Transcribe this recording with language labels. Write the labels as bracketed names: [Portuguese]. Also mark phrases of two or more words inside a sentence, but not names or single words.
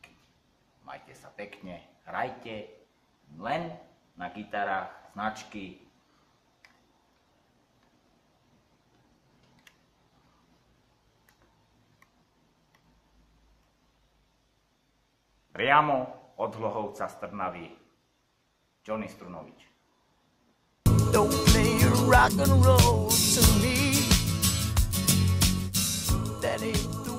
[Slovak] Majte sa pekne, hrajte len na gitarách značky priamo od Hlohovca z Trnavy. Johnny Strunovič. [English] Don't play rock and roll to me. That ain't